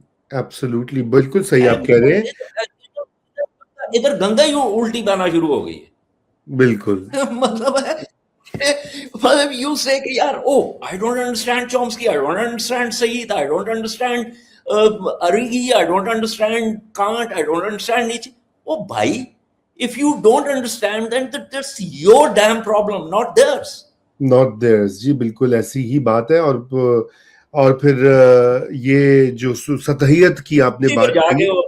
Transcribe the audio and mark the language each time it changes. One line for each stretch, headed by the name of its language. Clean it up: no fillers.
Urdu: Absolutely بالکل صحیح آپ کہہ رہے ہیں. ادھر گنگا ہی الٹی بہنا شروع ہو گئی ہے. بالکل مطلب ہے یو سے کہ یار
English: I don't understand Chomsky, I don't understand Said, I don't understand Arrighi, I don't understand Kant, I don't understand Nietzsche.
Urdu: بھائی,
English: if you don't understand then that's your damn problem, not theirs. not theirs.
Urdu: جی بالکل ایسی ہی بات ہے. اور پھر یہ جو سطحیت کی آپ نے بات کی,